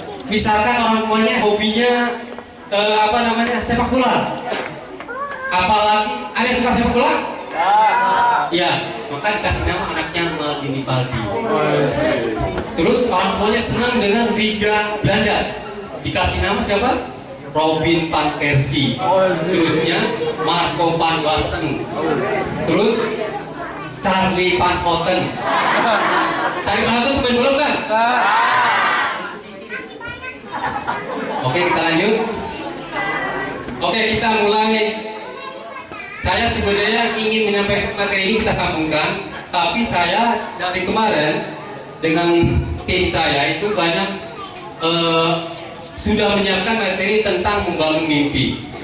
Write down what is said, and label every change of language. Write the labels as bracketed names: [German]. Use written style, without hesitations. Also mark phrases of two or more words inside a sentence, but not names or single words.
[Indonesian] misalkan orang tuanya hobinya sepak bola, apalagi ada yang suka sepak bola? Ya, maka dikasih nama anaknya Maldini Valdi. Terus orang tuanya senang dengan Liga Belanda, dikasih nama siapa? Robin van Persie. Terusnya Marco van Basten. Terus Charlie van Houten. Charlie van Houten pemain bola kan? Oke, kita lanjut. Oke, kita mulai. Saya sebenarnya ingin menyampaikan materi ini kita sambungkan, tapi saya dari kemarin dengan tim saya itu banyak sudah menyiapkan materi tentang membangun mimpi.